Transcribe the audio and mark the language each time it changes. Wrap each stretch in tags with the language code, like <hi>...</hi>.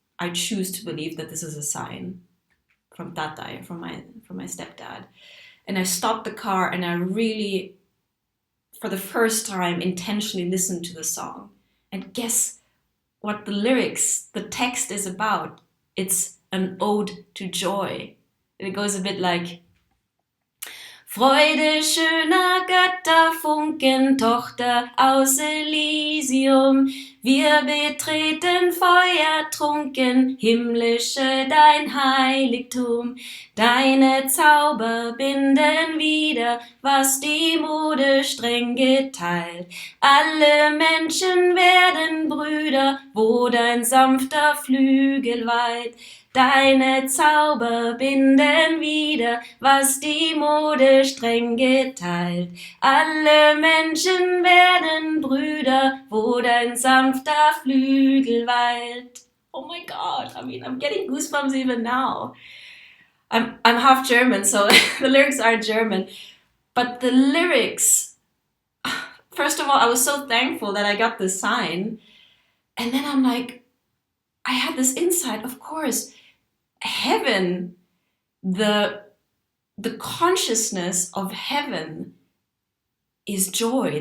<en>I choose to believe that this is a sign from Tata, from my stepdad. And I stopped the car, and I really, for the first time, intentionally listened to the song. And guess what the text is about? It's an ode to joy. And it goes a bit like,</en> <de>Freude schöner Götterfunken, Tochter aus Elysium, wir betreten feuertrunken, himmlische dein Heiligtum. Deine Zauber binden wieder, was die Mode streng geteilt. Alle Menschen werden Brüder, wo dein sanfter Flügel weilt. Deine Zauber binden wieder, was die Mode streng geteilt. Alle Menschen werden Brüder, wo dein sanfter Flügel weilt.</de> <en>Oh my God, I mean, I'm getting goosebumps even now. I'm half German, so the lyrics are German. But the lyrics, first of all, I was so thankful that I got this sign. And then I'm like, I had this insight, of course, heaven, the consciousness of heaven is joy.</en>